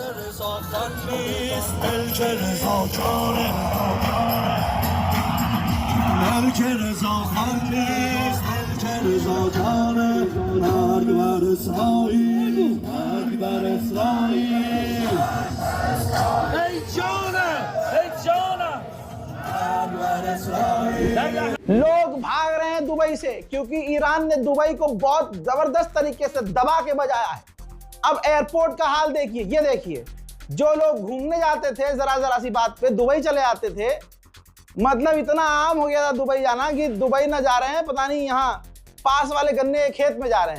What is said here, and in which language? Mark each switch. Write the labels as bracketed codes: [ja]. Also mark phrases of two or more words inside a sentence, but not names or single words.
[fa] رضا خان نیست ملک رضا جانه ملک رضا خان نیست ملک رضا جانه مرگ بر اسرائیل مرگ بر اسرائیل. ای جانم ای جانم. [hi] लोग भाग रहे हैं दुबई से क्योंकि ईरान ने दुबई को बहुत जबरदस्त तरीके से दबा के बजाया है। अब एयरपोर्ट का हाल देखिए, ये देखिए, जो लोग घूमने जाते थे जरा सी बात पे दुबई चले जाते थे, मतलब इतना आम हो गया था दुबई जाना कि दुबई ना जा रहे हैं, पता नहीं यहाँ पास वाले गन्ने के खेत में जा रहे हैं।